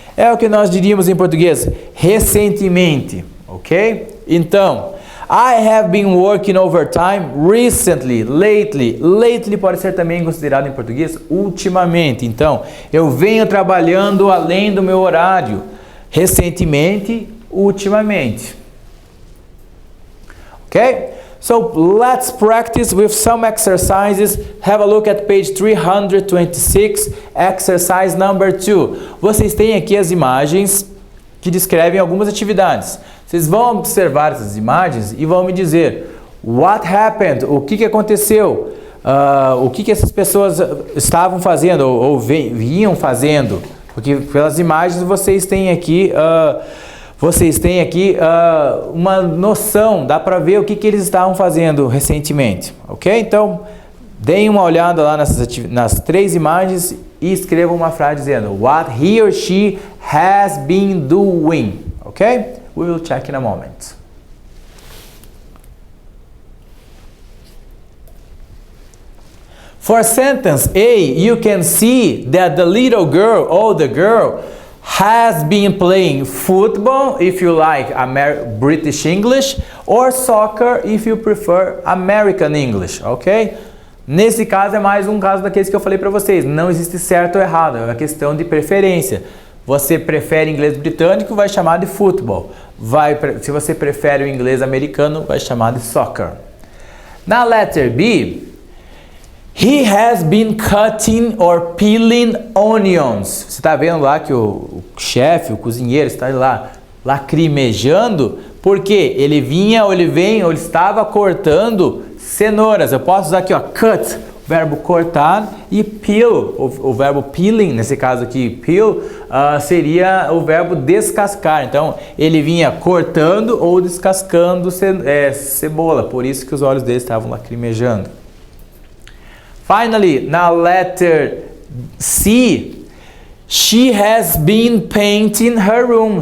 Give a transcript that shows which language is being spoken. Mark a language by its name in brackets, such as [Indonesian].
[Portuguese] É o que nós diríamos em português, recentemente, ok? [English] Então, I have been working overtime recently, lately. [Portuguese] Lately pode ser também considerado em português ultimamente. Então, eu venho trabalhando além do meu horário, recentemente, ultimamente. Ok? [English] So let's practice with some exercises. Have a look at page 326, exercise number 2. [Portuguese] Vocês têm aqui as imagens que descrevem algumas atividades. Vocês vão observar essas imagens e vão me dizer [English] what happened, [Portuguese] o que aconteceu, o que essas pessoas estavam fazendo ou vinham fazendo. Porque pelas imagens vocês têm aqui uma noção, dá para ver o que eles estavam fazendo recentemente, ok? Então, deem uma olhada lá nas 3 imagens e escrevam uma frase dizendo [English] what he or she has been doing, [Portuguese] ok? [English] We will check in a moment. For sentence A, you can see that the little girl or the girl has been playing football, if you like British English, or soccer, if you prefer American English, ok? [Portuguese] Nesse caso é mais um caso daqueles que eu falei para vocês. Não existe certo ou errado, é uma questão de preferência. Você prefere inglês britânico, vai chamar de football. Se você prefere o inglês americano, vai chamar de soccer. [English] Na letter B, he has been cutting or peeling onions. [Portuguese] Você está vendo lá que o chefe, o cozinheiro, está lá lacrimejando, porque ele vinha, ou ele vem, ou ele estava cortando cenouras. Eu posso usar aqui, ó, cut, o verbo cortar, e peel, o verbo peeling, nesse caso aqui, peel, seria o verbo descascar. Então, ele vinha cortando ou descascando cebola, por isso que os olhos dele estavam lacrimejando. [English] Finally, na letter C, she has been painting her room.